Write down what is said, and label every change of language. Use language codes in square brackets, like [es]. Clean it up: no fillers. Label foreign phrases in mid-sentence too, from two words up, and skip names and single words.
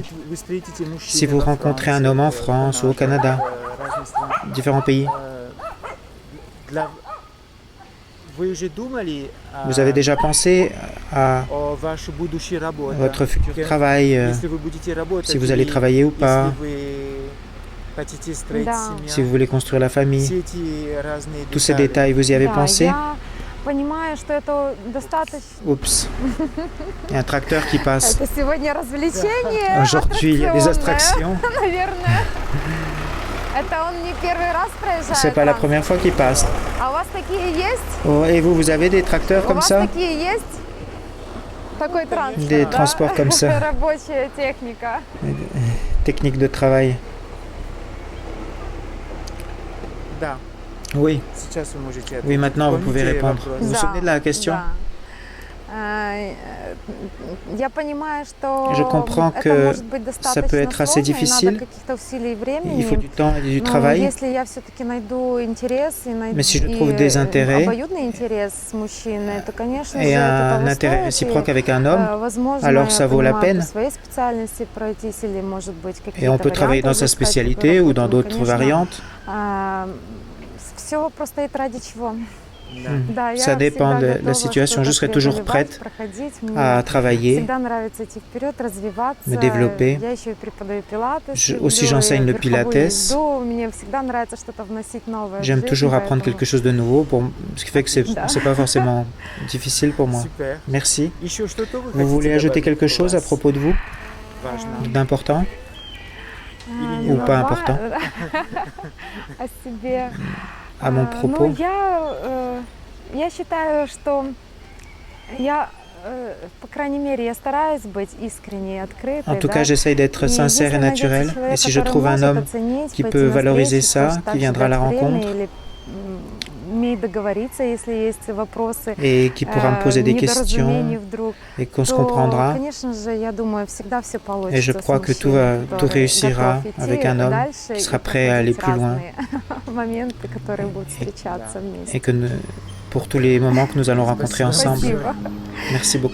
[fr] Si vous rencontrez un homme en France ou au Canada, différents pays, vous avez déjà pensé à votre futur travail, si vous allez travailler ou pas, si vous voulez construire la famille, tous ces détails, vous y avez pensé? [ru] понимаю, что это достаточно. [fr] Oups, il y a un tracteur qui passe. [ru] Это сегодня развлечение. [fr] Aujourd'hui, il y a des attractions. [ru] Наверное. Это он не первый раз проезжает. [fr] C'est pas la première fois qu'il passe. [ru] А у вас такие есть? [fr] Oh, et vous avez des tracteurs comme ça? [ru] У вас такие есть? Такой транспорт, [fr] Des transports comme ça. [ru] Рабочая техника. [fr] Technique de travail. [ru] Да. [fr] Oui. [ru] Сейчас вы можете ответить. [fr] Oui, maintenant vous pouvez répondre. [ru] вопрос. [fr] Vous vous souvenez de la question? [ru] Я понимаю, что [fr] Je comprends [ru] это [fr] que [ru] может быть [fr] ça peut être assez [ru] достаточно сложно, и [fr] difficile. [ru] надо каких-то усилий и времени. [fr] Il faut du temps et du [ru] Но [fr] travail. [ru] если я все-таки найду интерес и [fr] Mais si je trouve des intérêts [ru] обоюдный интерес с мужчиной, то, конечно же, [fr] et [ru] это [fr] un [ru] того [fr] intérêt [ru] стоит. [fr] réciproque avec un homme, [ru] Возможно, [fr] alors ça vaut la [ru] понимаю, [fr] peine. [ru] по своей специальности пройтись или, может быть, какие-то [fr] Et on peut travailler dans sa spécialité ou dans d'autres variantes. [ru] Все просто и ради чего. Да. [fr] Ça dépend de la situation. Je serai toujours prête à travailler, me développer. Aussi, j'enseigne le pilates. J'aime toujours apprendre quelque chose de nouveau, ce qui fait que c'est pas forcément difficile pour moi. Super. Merci. [ru] Еще что-то вы [fr] Vous voulez [ru] хотите [fr] ajouter [ru] добавить [fr] quelque [ru] про [fr] chose à [ru] вас? [fr] propos de vous, [ru] Важно. [fr] d'important ou pas important, [ru] О себе. [fr] à mon propos? [ru] Я считаю, что я, по крайней мере, я стараюсь быть искренней и открытой. [fr] En tout cas, j'essaye d'être sincère et naturel. Et si je trouve un homme qui peut valoriser ça, qui viendra à la rencontre et qui pourra me poser des questions et qu'on se comprendra, et je crois que tout réussira avec un homme qui sera prêt à aller plus loin et que pour tous les moments que nous allons rencontrer ensemble.